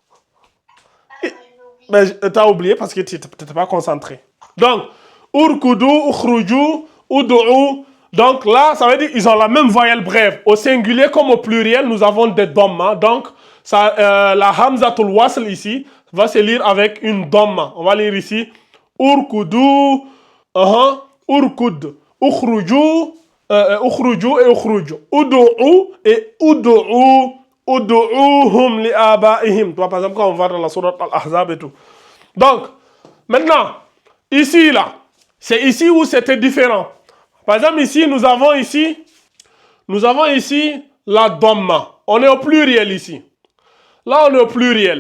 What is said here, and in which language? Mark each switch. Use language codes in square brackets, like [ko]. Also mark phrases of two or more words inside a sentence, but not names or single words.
[fr] Mais tu as oublié parce que tu n'étais pas concentré. Donc, [ar] اركعوا، اخرجوا، ادعوا. Donc là, ça veut dire qu'ils ont la même voyelle brève. Au singulier comme au pluriel, nous avons des dhamma. [fr] Donc, ça, la [ar] همزة الوصل [fr] ici va se lire avec une dhamma. On va lire ici [ar] اركعوا، اركع. اخرجوا، اخرجوا et ukhruju. Udu'u et udu'u. ادعوهم لآبائهم. [fr] Par exemple, quand on va dans la sourate Al-Ahzab et tout. Donc, maintenant, ici, là, c'est ici où c'était différent. Par exemple, ici, nous avons ici la dhamma. On est au pluriel ici. Là, on est au pluriel.